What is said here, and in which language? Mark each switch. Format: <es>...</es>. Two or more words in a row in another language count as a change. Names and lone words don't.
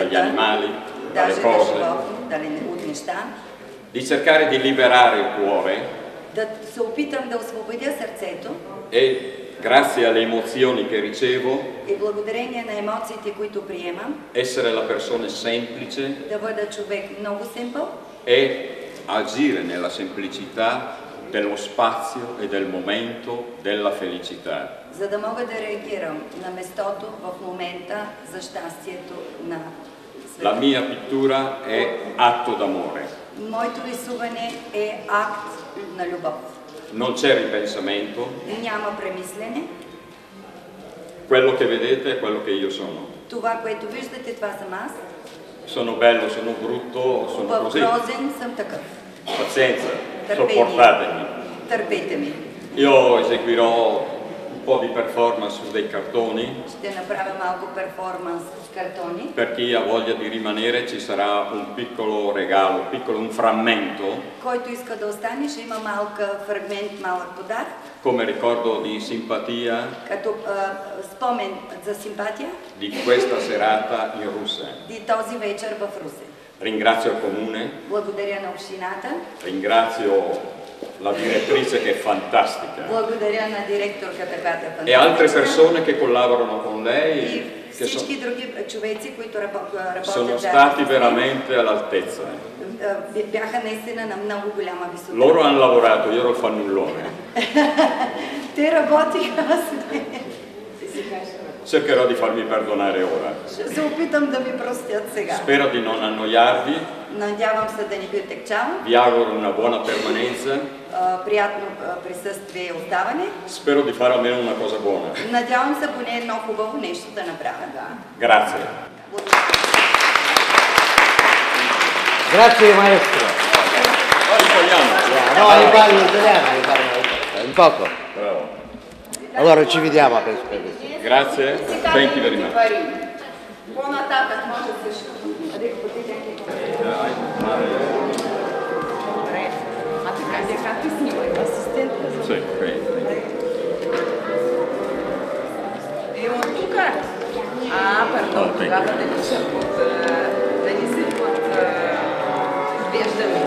<bg>света,</bg> <it>animali, dalle</it> <bg>даже</bg> <it>cose,</it> <bg>от неща,</bg> <it>di cercare di liberare il cuore</it> <bg>да се опитам да освободя сърцето</bg> <it>e grazie alle emozioni che ricevo,</it> <bg>и благодарение на емоциите, които приемам,</bg> <it>essere la persona semplice</it> <bg>да бъда човек много simple</bg> <it>e agire nella semplicità dello spazio e del momento della felicità.</it> <bg>за да мога да реагирам на местото в момента за щастието на света.</bg> <it>La mia pittura è atto d'amore.</it> <bg>Моето рисуване е акт на любов.</bg> <it>Non c'è ripensamento,</it> <bg>Няма премислене.</bg> <it>quello che vedete è quello che io sono.</it> <bg>Това, което виждате, това съм аз.</bg> <it>Sono bello, sono brutto, sono</it> <bg>Хубав,</bg> <it>così.</it> <bg>грозен съм такъв.</bg> <it>Pazienza,</it> <bg>Търпение.</bg> <it>sopportatemi.</it> <bg>Търпете ми.</bg> <it>Io eseguirò un po' di performance su dei cartoni.</it> <bg>Ще направя малко перформанс с картони.</bg> <it>Per chi ha voglia di rimanere ci sarà un piccolo regalo, un frammento,</it> <bg>Който иска да остане, ще има малка фрагмент, малък подарък,</bg> <it>come ricordo di simpatia</it> <bg>като спомен за симпатия</bg> <it>di questa serata in Russia.</it> <bg>и този вечер в Русе.</bg> <it>Ringrazio il comune,</it> <bg>Благодаря на общината,</bg> <it>ringrazio la direttrice che è fantastica</it> <bg>благодаря на директорката, която е</bg> <it>e altre</it> <bg>фантастична,</bg> <it>persone che collaborano con</it> <bg>и</bg> <it>lei che</it> <bg>всички други човеци, които работят</bg> <it>sono</it> <bg>заедно</bg> <it>stati</it> <bg>с нея.</bg> <it>veramente all'altezza.</it> <bg>Бяха наистина на много голяма висота.</bg> <it>Loro hanno lavorato, io ero il fannullone.</it> <bg>Те работиха, аз не.</bg> <it>Cercherò di farmi perdonare ora.</it> <bg>Ще се опитам да ми простят сега.</bg> <it>Spero di non annoiarvi,</it> <bg>Надявам се да не ви отекчавам.</bg> <it>vi auguro una buona permanenza,</it> <bg>Приятно присъствие и оставане.</bg> <it>spero di fare almeno una cosa buona.</it> <bg>Надявам се поне едно хубаво нещо да направя.</bg> <it>Grazie. Grazie maestro. Poi ricordiamo. No, io parlo italiano, un poco. Bravo. Allora ci vediamo per Grazie.</it> <en>Thank you very much.</en> <bg>По-нататък може също. А така дека ти снимай, асистент.</bg> <it>Sì, ok.</it> <bg>И от тук. Пардон, тогава да не се подвеждаме.</bg>